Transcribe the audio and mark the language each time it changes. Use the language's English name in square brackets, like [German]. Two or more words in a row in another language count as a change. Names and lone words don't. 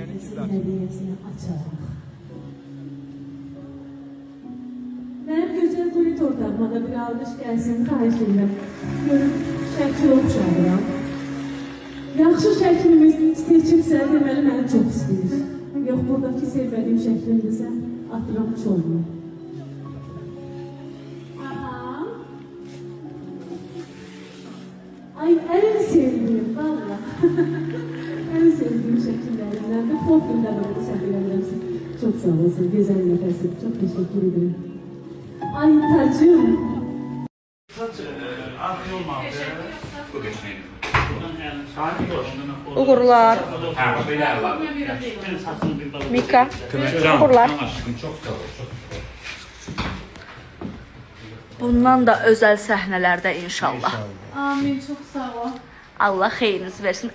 [Azerbaijani] sevgi hediyesini açarıq. Mənim gözəl turit ortağıma da bir alqış gəlsin, xahiş edirəm. Görün, şəkil oxşarıram. Yaxşı şəklimiz seçimsə, deməli məni çox istəyir. Yox, buradakı sevmədiyim şəklimdirsə, atıram çolmuyor. Ay, [Turkish] en sevdiğim, valla. En sevdiğim şekillerinden de profilden onu seviyorum. Çok sağ olasın, güzel nefesim. Çok teşekkür ederim. Ay tacım. Uğurlar. Mika. Uğurlar. [Azerbaijani] Bundan da özel səhnələrdə inşallah. [Turkish] Amin, çok sağ ol. [Azerbaijani] Allah xeyrinizi versin.